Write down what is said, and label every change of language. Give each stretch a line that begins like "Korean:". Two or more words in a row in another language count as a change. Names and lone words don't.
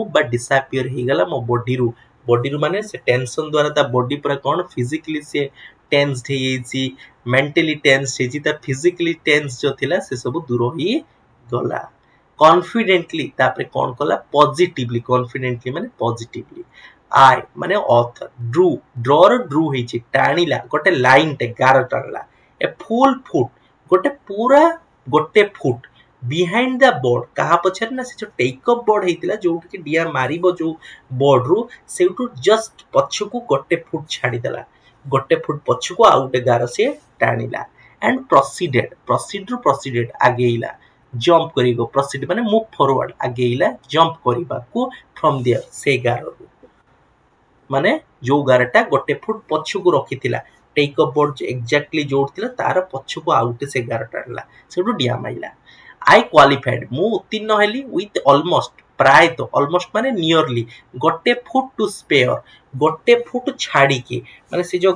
Odia: ବା ଡିସାପିୟର ହେଇଗଲା ମୋ ବଡିରୁ ମାନେ ସେ ଟେନସନ ଦ୍ୱାରା ତା ବଡି ପୁରା କଣ ଫିଜିକାଲି ସେ ଟେନ୍ସଡ ହେଇଯାଇଛି
English: mentally tensed
Odia: ହେଇଛି ତା
English: physically tense
Odia: ଯୋଉ ଥିଲା ସେ ସବୁ ଦୂର ହେଇଗଲା କନଫିଡେଣ୍ଟଲି ତାପରେ କଣ କଲା
English: positively confidently
Odia: ମାନେ ପଜିଟିଭଲି ଆଇ ମାନେ ଅଥର ଡ୍ର ହେଇଛି ଟାଣିଲା ଗୋଟେ ଲାଇନଟେ ଗାର ଟାଣିଲା
English: a full foot
Odia: ଗୋଟେ
English: foot behind the board
Odia: କାହା ପଛରେ ନା ସେ ଯୋଉ
English: take off board
Odia: ହେଇଥିଲା ଯୋଉଠିକି ଡିଆ ମାରିବ ଯୋଉ ବୋର୍ଡରୁ ସେଇଠୁ ଜଷ୍ଟ ପଛକୁ ଗୋଟେ ଫୁଟ ଛାଡିଦେଲା ଗୋଟେ ଫୁଟ ପଛକୁ ଆଉ ଗୋଟେ ଗାର ସିଏ ଟାଣିଲା
English: and proceeded
Odia: ଆଗେଇଲା ଜମ୍ପ କରିବ proceed ମାନେ
English: move forward
Odia: ଆଗେଇଲା ଜମ୍ପ କରିବାକୁ
English: from there
Odia: ସେ ଗାରରୁ ମାନେ ଯୋଉ ଗାରଟା ଗୋଟେ ଫୁଟ ପଛକୁ ରଖିଥିଲା
English: take off board exactly
Odia: ଯୋଉଠି ଥିଲା ତାର ପଛକୁ ଆଉ ଗୋଟେ ସେ ଗାର ଟାଣିଲା ସେଠୁ ଡିଆ ମାଇଲା
English: I qualified
Odia: ମୁଁ ଉତ୍ତୀର୍ଣ୍ଣ ହେଲି
English: with almost
Odia: ପ୍ରାୟତଃ ଅଲମୋଷ୍ଟ ମାନେ ନିୟରଲି ଗୋଟେ
English: foot to spare
Odia: ଗୋଟେ ଫୁଟ ଛାଡିକି ମାନେ ସେ ଯୋଉ